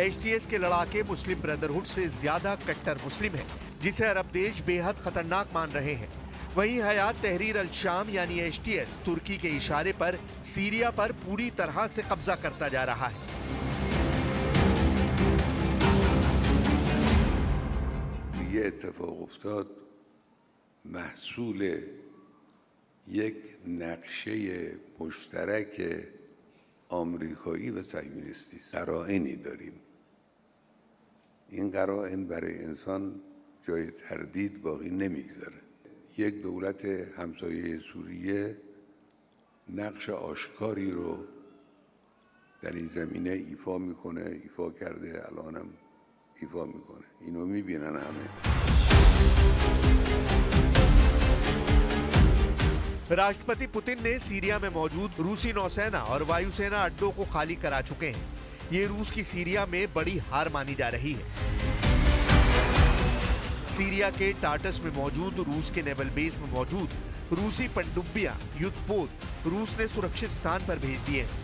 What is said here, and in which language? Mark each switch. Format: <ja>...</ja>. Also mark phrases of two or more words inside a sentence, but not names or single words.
<hi>HTS के लड़ाके मुस्लिम ब्रदरहुड से ज्यादा कट्टर मुस्लिम हैं, जिसे अरब देश बेहद खतरनाक मान रहे हैं। वहीं हयात तहरीर अल शाम यानी HTS तुर्की के इशारे पर सीरिया पर पूरी तरह से कब्जा करता जा रहा है।</hi> <fa>ये اتفاق افتاد محصول یک نقشه مشترک آمریکایی و صهیونیستی است. قرائنی داریم. این قرائن برای انسان جای تردید باقی نمیگذاره. یک دولت همسایه سوریه نقش آشکاری رو در این زمینه ایفا میکنه، ایفا کرده، الانم ایفا میکنه. اینو میبینن همه.</fa> <hi>राष्ट्रपति पुतिन ने सीरिया में मौजूद रूसी नौसेना और वायुसेना अड्डों को खाली करा चुके हैं। ये रूस की सीरिया में बड़ी हार मानी जा रही है। सीरिया के टाटस में मौजूद रूस के</hi> <en>naval base</en> <hi>में मौजूद रूसी पनडुब्बियां, युद्धपोत रूस ने सुरक्षित स्थान पर भेज दिए हैं।</hi>